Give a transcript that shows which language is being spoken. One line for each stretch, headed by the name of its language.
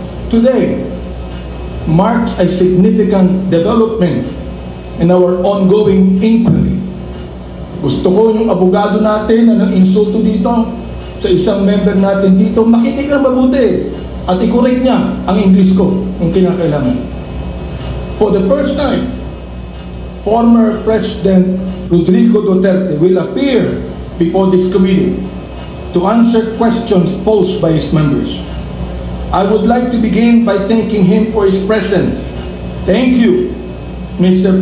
English: Today marks a significant development in our ongoing inquiry.
Filipino: Gusto ko yung abogado natin na nang-insulto dito sa isang member natin dito, makinig na mabuti at i-correct niya ang English ko kung kinakailangan.
English: For the first time, former President Rodrigo Duterte will appear before this committee to answer questions posed by his members. I would like to begin by thanking him for his presence. Thank you, Mr.